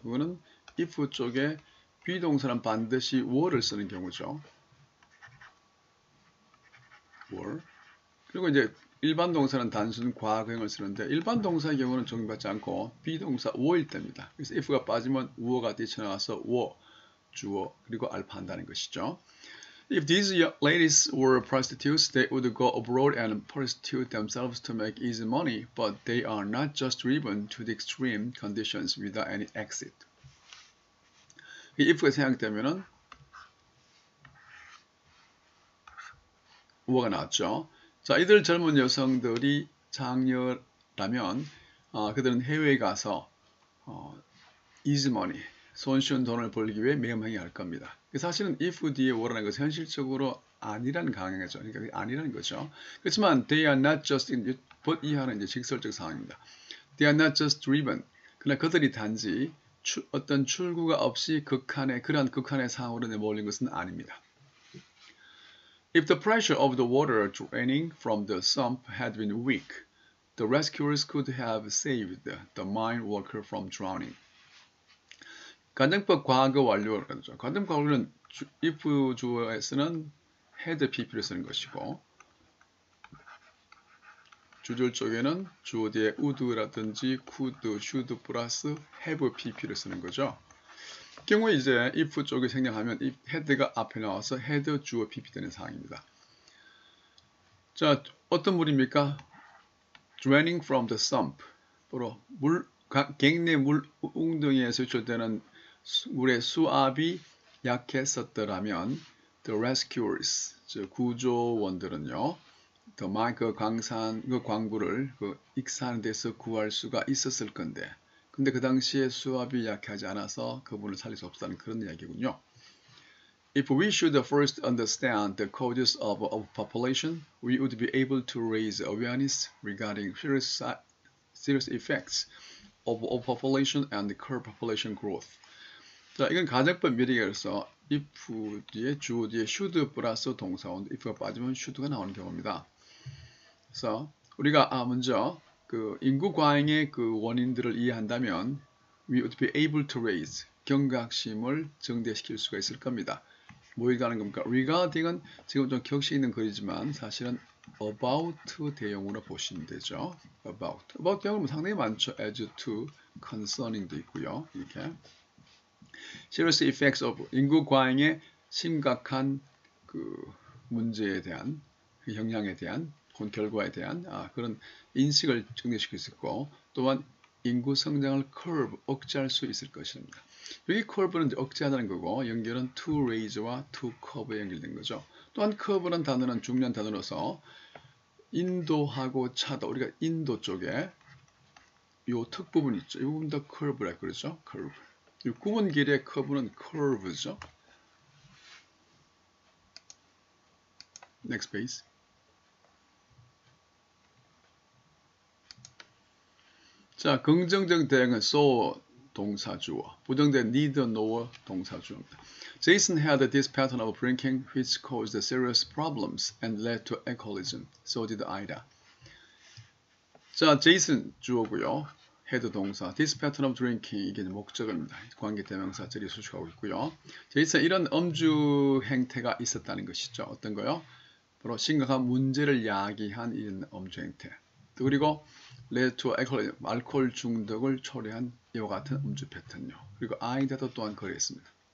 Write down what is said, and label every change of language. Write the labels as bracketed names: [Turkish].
[Korean] 그거는 if 쪽에 비동사는 반드시 were를 쓰는 경우죠. were. 그리고 이제 일반 동사는 단순 과거형을 쓰는데 일반 동사의 경우는 적용받지 않고 비동사 were일 때입니다. 그래서 if가 빠지면 were가 뛰쳐나와서 were, 주어, 그리고 알파한다는 것이죠. [English] If these ladies were prostitutes, they would go abroad and prostitute themselves to make easy money, but they are not just driven to the extreme conditions without any exit. [Korean] if가 생략되면은 were가 나왔죠. 자, 이들 젊은 여성들이 장녀라면 그들은 해외에 가서 easy money, 손쉬운 돈을 벌기 위해 매음행위할 겁니다. 사실은 if 뒤에 were라는 것은 현실적으로 아니라는 강행이죠. 그러니까 아니라는 거죠. 그렇지만 [English] they are not just in, [Korean] but 이하는 이제 직설적 상황입니다. [English] They are not just driven. [Korean] 그러나 그들이 단지 어떤 출구가 없이 그러한 극한의 상황으로 내몰린 것은 아닙니다. [English] If the pressure of the water draining from the sump had been weak, the rescuers could have saved the mine worker from drowning. [Korean] 가정법 과거 완료를 하죠. 가정법 완료는 if 주어에서는 had pp를 쓰는 것이고 주절 쪽에는 주어 뒤에 would라든지 could, should 플러스 have pp를 쓰는 거죠. 경우에 이제 if 쪽에 생략하면 if had가 앞에 나와서 had 주어 pp 되는 상황입니다. 자, 어떤 물입니까? [English] Draining from the sump. [Korean] 바로 갱내 물 웅덩이에서 유출되는 물의 수압이 약했었더라면 the rescuers, 즉 구조원들은요, the mine, 그 광부를 익사하는 데서 구할 수가 있었을 건데, 근데 그 당시에 수압이 약하지 않아서 그분을 살릴 수 없다는 그런 이야기군요. [English] If we should first understand the causes of population, we would be able to raise awareness regarding serious effects of population and curb population growth. [Korean] 자, 이건 가정법 미래에서 if 뒤에 주어 뒤에 should 플러스 동사원 if가 빠지면 should가 나오는 경우입니다. 그래서 우리가 먼저 그 인구 과잉의 그 원인들을 이해한다면 [English] we would be able to raise [Korean] 경각심을 증대시킬 수가 있을 겁니다. 뭐 얘기하는 겁니까? regarding은 지금 좀 격식 있는 글이지만 사실은 about 대용으로 보시면 되죠. about 대용은 상당히 많죠. as to, concerning도 있고요. 이렇게 serious effects of 인구 과잉의 심각한 그 문제에 대한 그 영향에 대한 결과에 대한 그런 인식을 증대시킬 수 있고 또한 인구 성장을 curb 억제할 수 있을 것입니다. 여기 curve는 억제하다는 거고 연결은 to raise와 to curve에 연결된 거죠. 또한 curve라는 단어는 중요한 단어로서 인도하고 차도 우리가 인도 쪽에 요 턱 부분 있죠. 이 부분도 curve라 그러죠. curve. 이 구분 길이의 curve는 curve죠. [English] Next page. [Korean] 자, 긍정적 대응은 so 동사 주어, 부정된 neither nor 동사 주어입니다. [English] Jason had this pattern of drinking which caused serious problems and led to alcoholism. So did Ida. [Korean] 자, Jason 주어고요. had 동사, this pattern of drinking 이게 목적어입니다. 관계 대명사 절이 수식하고 있고요. Jason 이런 음주 행태가 있었다는 것이죠. 어떤 거요? 바로 심각한 문제를 야기한 이런 음주 행태. 그리고 led to alcoholism, 알코올 중독을 초래한 이와 같은 음주 패턴요. 그리고 아이다도 또한 그랬습니다.